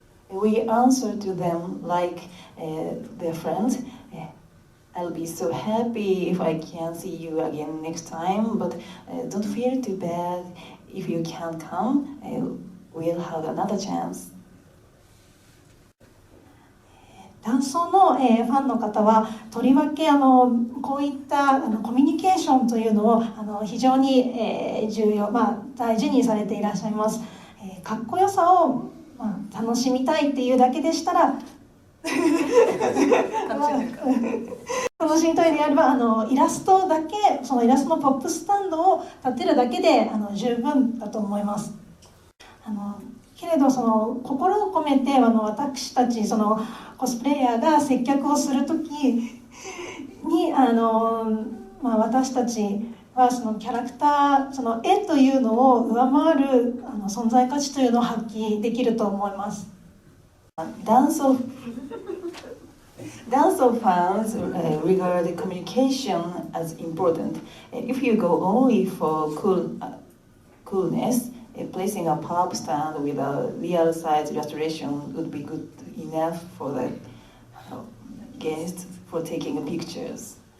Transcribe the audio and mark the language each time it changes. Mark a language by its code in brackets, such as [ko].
[en] We answer to them like their friends. I'll be so happy if I can see you again next time, but don't feel too bad if you can't come. We'll have another chance. [ja] ダンソーの、ファンの方はとりわけこういったコミュニケーションというのを非常に、重要、大事にされていらっしゃいます。かっこよさを、楽しみたいっていうだけでしたら楽しみたいであればイラストだけ、そのイラストのポップスタンドを立てるだけで十分だと思います。けれど心を込めて私たちコスプレイヤーが接客をするときに私たちはキャラクター絵というのを上回る存在価値というのを発揮できると思います。 [en] Dance of fans regard communication as important. If you go only for coolness, placing a pop stand with a real-size illustration would be good enough for the guests for taking pictures.